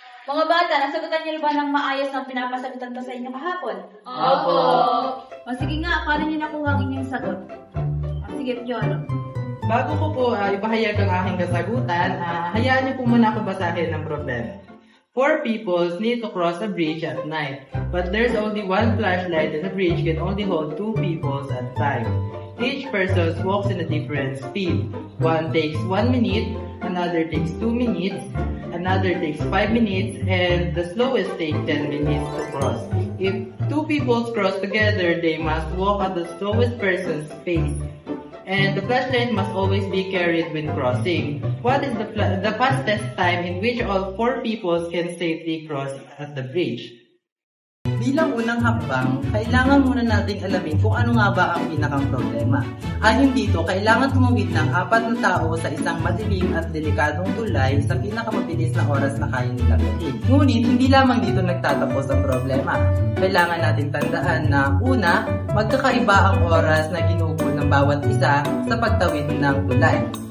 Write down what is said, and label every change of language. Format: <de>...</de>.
<tl>Mga bata, nasagutan niyo ba ng maayos ng pinapasagutan ko sa inyo kahapon? Opo. O sige nga, paano niyo nakuha ang inyong sagot? O sige, Piolo. Bago ko po ipahayag ang aking kasagutan, hayaan niyo po muna ako basahin ng problema.</tl> <en>4 people need to cross a bridge at night, but there's only one flashlight and the bridge can only hold 2 people at a time. Each person walks in a different speed. One takes 1 minute, another takes 2 minutes, another takes 5 minutes, and the slowest takes 10 minutes to cross. If 2 people cross together, they must walk at the slowest person's pace. And the flashlight must always be carried when crossing. What is the fastest time in which all 4 people can safely cross at the bridge?</en> <tl>Bilang unang hakbang, kailangan muna nating alamin kung ano nga ba ang pinakang problema. Ayon dito, kailangan tumawid ng 4 na tao sa isang madilim at delikadong tulay sa pinakamabilis na oras na kaya nilang dalhin. Ngunit, hindi lamang dito nagtatapos ang problema. Kailangan nating tandaan na una, magkakaiba ang oras na ginugol ng bawat isa sa pagtawid ng tulay.</tl>